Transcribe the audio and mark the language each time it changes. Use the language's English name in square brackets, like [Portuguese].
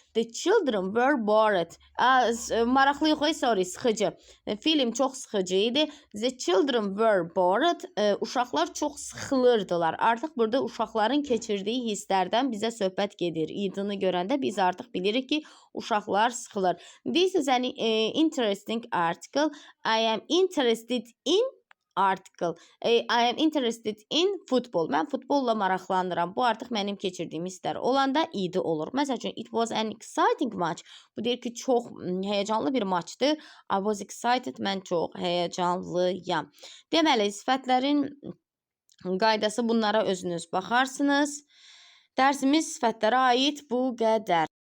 [English] The children were bored. [Azerbaijani] Maraqlı yox, sorry, sıxıcı. Film çox sıxıcı idi. [English] The children were bored. [Azerbaijani] Uşaqlar çox sıxılırdılar. Artıq burada uşaqların keçirdiyi hisslərdən bizə söhbət gedir. İdini görəndə biz artıq bilirik ki, uşaqlar sıxılır. [English] This is an interesting article. I am interested in article. I am interested in football. [Azerbaijani] Mən futbolla maraqlanıram. Bu artıq mənim keçirdiyim hisslər olanda idi olur. Məsəl üçün, [English] it was an exciting match. [Azerbaijani] Bu deyir ki, çox həyəcanlı bir maçdır. [English] I was excited. [Azerbaijani] Mən çox həyəcanlıyam. Deməli, sifətlərin qaydası bunlara özünüz baxarsınız. Dərsimiz sifətlərə aid bu qədər.